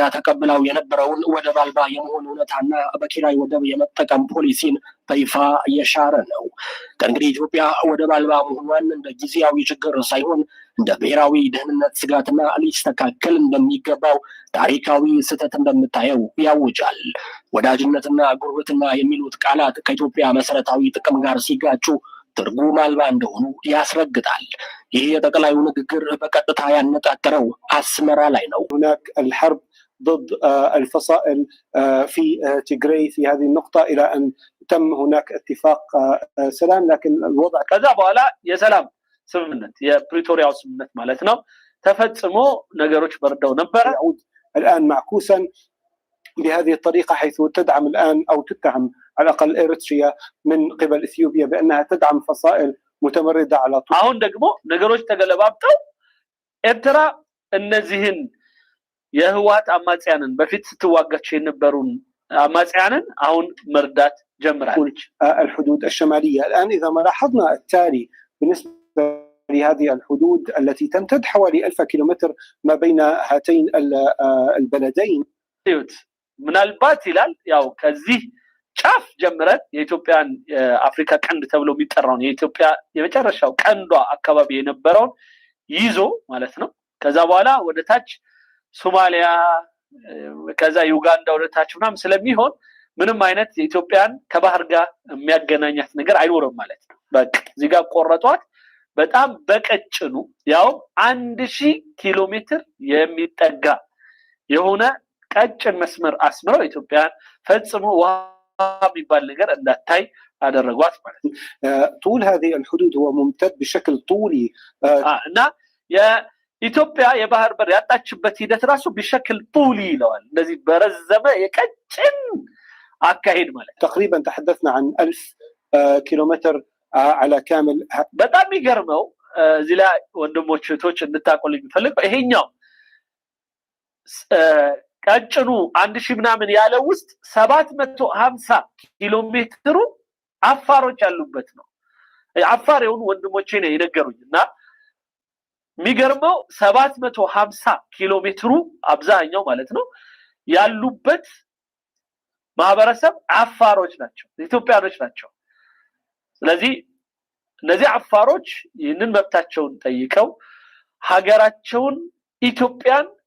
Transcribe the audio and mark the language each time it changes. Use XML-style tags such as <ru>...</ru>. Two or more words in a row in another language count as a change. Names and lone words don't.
<am>ተቀብላው የነበረውን ወደብ አልባ የመሆን እውነታና በኪራይ ወደብ የመጠቀም ፖሊሲን በይፋ የሻረ ነው። ከእንግዲህ ኢትዮጵያ ወደብ አልባ መሆኗን እንደ ጊዜያዊ ችግር ሳይሆን እንደ ብሔራዊ ደህንነት ስጋትና ሊስተካከል እንደሚገባው ታሪካዊ ስህተት እንደምታየው ያውጃል። ወዳጅነትና ጉርብትና የሚሉት ቃላት ከኢትዮጵያ መሰረታዊ ጥቅም ጋር ሲጋጩ ትርጉም አልባ እንደሆኑ ያስረግጣል። ይህ የጠቅላዩ ንግግር በቀጥታ ያነጣጠረው አስመራ ላይ ነው።</am> <ar>هناك الحرب ضد الفصائل في تيغراي في هذه النقطة إلى أن تم هناك اتفاق سلام، لكن الوضع كذا بقى</ar> <am>የሰላም ስምምነት የፕሪቶሪያው ስምምነት ማለት ነው ተፈጽሞ ነገሮች በርደው ነበር።</am> <ar>يعود الآن معكوسا بهذه الطريقة، حيث تدعم الآن أو تتهم على الأقل إريتريا من قبل إثيوبيا بأنها تدعم فصائل متمردة على طول.</ar> <am>አሁን ደግሞ ነገሮች ተገለባብጠው ኤርትራ እነዚህን የህወሓት አማጽያንን በፊት ስትዋጋቸው የነበሩን አማጽያንን አሁን መርዳት ጀምራለች።</am> <ar>الحدود الشمالية الآن إذا ما لاحظنا التالي بالنسبة لهذه الحدود التي تمتد حوالي 1000 كيلومتر ما بين هاتين البلدين.</ar> <am>ምናልባት ይላል ያው ከዚህ ጫፍ ጀምረን የኢትዮጵያን አፍሪካ ቀንድ ተብሎ የሚጠራውን የኢትዮጵያ የመጨረሻው ቀንዷ አካባቢ የነበረውን ይዞ ማለት ነው። ከዛ በኋላ ወደ ታች ሶማሊያ ከዛ ዩጋንዳ ወደ ታች ምናምን ስለሚሆን ምንም አይነት የኢትዮጵያን ከባህር ጋር የሚያገናኛት ነገር አይኖርም ማለት ነው። በቃ እዚህ ጋር ቆረጧት በጣም በቀጭኑ ያው 1000 ኪሎ ሜትር የሚጠጋ የሆነ ቀጭን መስመር አስምረው ኢትዮጵያን ፈጽሞ ውሃ የሚባል ነገር እንዳታይ አደረጓት ማለት ነው።</am> <ar>طول هذه الحدود هو ممتد بشكل طولي</ar> <am>እና የኢትዮጵያ የባህር በር ያጣችበት ሂደት ራሱ</am> <ar>بشكل طولي</ar> <am>ይለዋል። እንደዚህ በረዘመ የቀጭን አካሄድ ማለት</am> <ar>تقريبا تحدثنا عن 1000 كيلومتر على كامل.</ar> <am>በጣም ይገርመው እዚህ ላይ ወንድሞች እህቶች እንድታቆልኝ ፈልገው ይሄኛው ቀጭኑ 1000 ምናምን ያለው ውስጥ 750 ኪሎ ሜትሩ አፋሮች ያሉበት ነው። አፋር የሆኑ ወንድሞቼ ነው የነገሩኝና የሚገርመው 750 ኪሎ ሜትሩ አብዛኛው ማለት ነው ያሉበት ማህበረሰብ አፋሮች ናቸው፣ ኢትዮጵያኖች ናቸው። ስለዚህ እነዚህ አፋሮች ይህንን መብታቸውን ጠይቀው ሀገራቸውን ኢትዮጵያን</am>